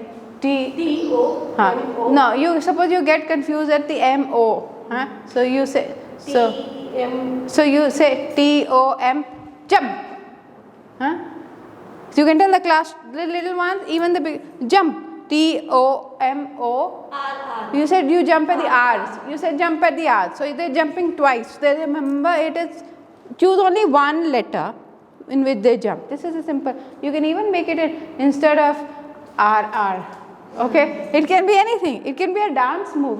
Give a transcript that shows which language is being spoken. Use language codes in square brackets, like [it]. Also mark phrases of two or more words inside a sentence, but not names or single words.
[en] T-O. No, you suppose you get confused at the M-O. So you say, so you say T-O-M, jump. So you can tell the class, the little ones, even the big, jump. T-O-M-O. R. You said you jump at the R's. You said jump at the R's. So they're jumping twice. They remember it is, choose only one letter in which they jump. This is a simple, you can even make it instead of R. Okay. It can be anything. It can be a dance move.